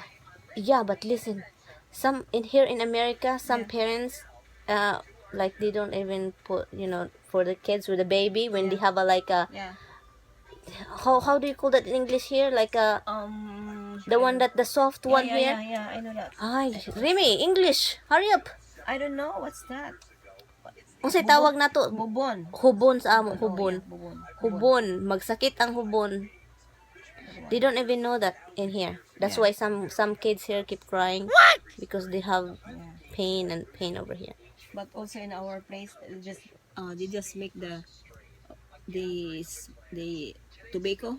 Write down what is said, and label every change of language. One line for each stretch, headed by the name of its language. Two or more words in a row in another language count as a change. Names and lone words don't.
English: yeah, but listen, some in here in America, some parents, like they don't even put, for the kids with a baby when they have a like a yeah. how do you call that in English here? Like a the one that the soft one yeah, here. Yeah, I know that. Ay, Remy, English. Hurry up. I don't know what's that.
Cebuano: Unsay tawag na to? Bubon. Hubon sa amo, Oh, hubon. yeah, bubon. Hubon, magsakit ang hubon.
English: They don't even know that in here. That's why some kids here keep crying. What? Because they have Yeah. pain over here. But also in our place, they just make the tobacco.